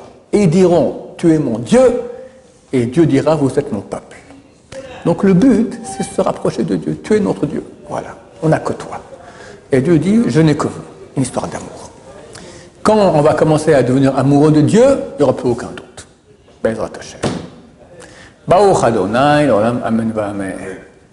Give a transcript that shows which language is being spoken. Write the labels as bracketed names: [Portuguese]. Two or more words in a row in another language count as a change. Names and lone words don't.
[French] Et ils diront, tu es mon Dieu, et Dieu dira, vous êtes mon peuple. Donc le but, c'est de se rapprocher de Dieu. Tu es notre Dieu. Voilà, on n'a que toi. Et Dieu dit, je n'ai que vous. Une histoire d'amour. Quand on va commencer à devenir amoureux de Dieu, il n'y aura plus aucun doute. [Hebrew] בעזרת השם. ברוך אדוני, לעולם, אמן, ואמן.